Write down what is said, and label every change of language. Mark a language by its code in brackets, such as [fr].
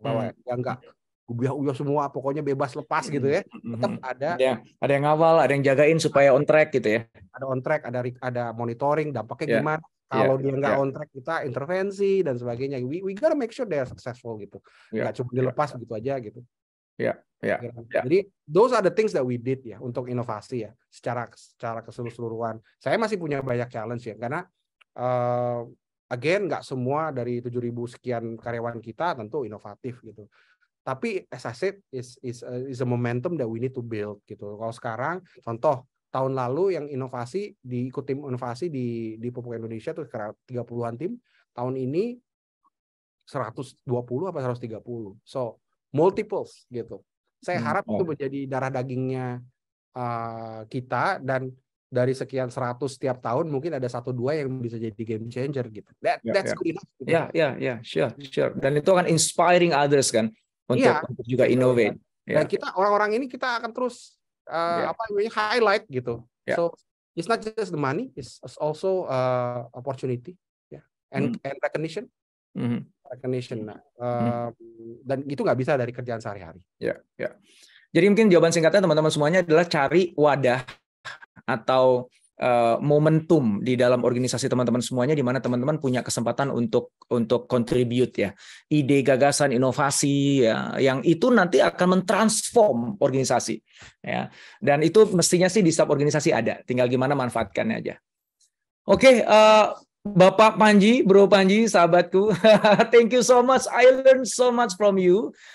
[id] Bahwa ya enggak uyah semua, pokoknya bebas lepas gitu ya. Tetap ada yang ngawal, ada yang jagain supaya on track gitu ya. Ada on track, ada monitoring, dampaknya gimana. Kalau dia nggak on track, kita intervensi dan sebagainya. [en] We gotta make sure they are successful gitu. [id] Nggak cuma dilepas begitu aja gitu. Jadi [en] those are the things that we did [id] ya untuk inovasi ya, secara keseluruhan. Saya masih punya banyak challenge ya, karena again nggak semua dari 7.000 sekian karyawan kita tentu inovatif gitu. Tapi [en] as I said, is a momentum that we need to build gitu. [id] Kalau sekarang, contoh tahun lalu yang ikut tim inovasi di Pupuk Indonesia tuh sekitar 30-an tim. Tahun ini 120 apa 130. [en] So multiples [id] gitu. Saya harap itu menjadi darah dagingnya kita, dan dari sekian 100 setiap tahun mungkin ada 1-2 yang bisa jadi game changer gitu. [en] That's good enough. Gitu. Sure. [id] Dan itu akan [en] inspiring others [id] kan. Untuk juga [en] innovate. [id] Dan kita orang-orang ini kita akan terus highlight gitu. [en] So it's not just the money, it's also opportunity, and recognition. Recognition. [id] Dan itu nggak bisa dari kerjaan sehari-hari. Jadi mungkin jawaban singkatnya teman-teman semuanya adalah cari wadah atau momentum di dalam organisasi teman-teman semuanya, di mana teman-teman punya kesempatan untuk contribute ya, ide, gagasan, inovasi ya, yang itu nanti akan mentransform organisasi ya, dan itu mestinya sih di setiap organisasi ada, tinggal gimana manfaatkannya aja. Oke, Bapak Panji, Bro Panji, sahabatku, [en] thank you so much, I learned so much from you.